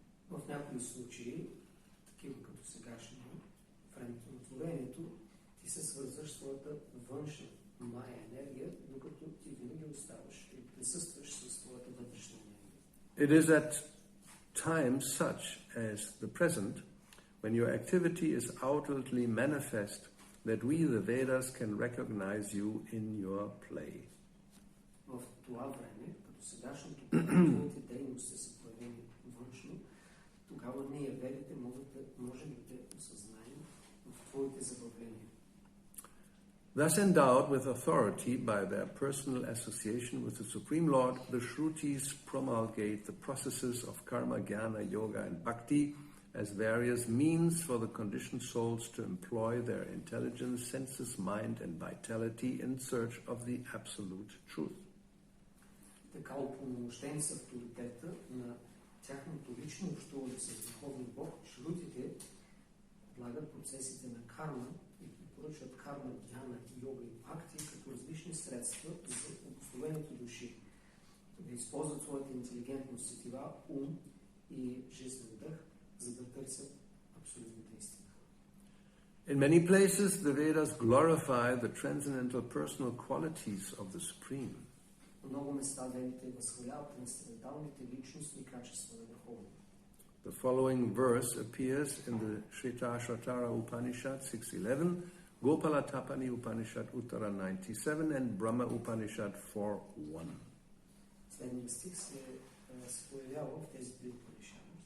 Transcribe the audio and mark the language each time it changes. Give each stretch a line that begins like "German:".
Bulgarian: В някои случаи, такива като сегашно, в времето на творението, ти се свързваш с своята външна Мая енергия, докато ти винаги оставаш и присъстваш с твоята вътрешна енергия.
English: It is at times such as the present, when your activity is outwardly manifest, that we, the Vedas, can recognize you in your play.
Bulgarian: В това време, като сегашното, твоите дейности са проявени външно, тогава ние, ведите, можем да те осъзнаем в твоите забавления.
English: Thus endowed with authority by their personal association with the Supreme Lord, the Shrutis promulgate the processes of karma, jnana, yoga and bhakti as various means for the conditioned souls to employ their intelligence, senses, mind and vitality in search of the absolute truth.
Bulgarian: Така упълномощени с авторитета на тяхното лично общуване с Върховния Бог, шрутите предлагат процесите на карма и препоръчват карма, дхяна, йога и бхакти като различни средства за обусловените души, да използват своята интелигентност, сетива, ум и жизнен дъх, за да търсят абсолютната истина.
English: In many places, the Vedas glorify the transcendental personal qualities of the Supreme.
Bulgarian: На много места ведите възхваляват трансценденталните личностни качества на Върховния.
English: The following verse appears in the Shvetashvatara Upanishad 6.11, Gopala Tapani Upanishad Uttara 97 and Brahma Upanishad 4.1.
Bulgarian: Следният стих се появява в тези три Упанишади.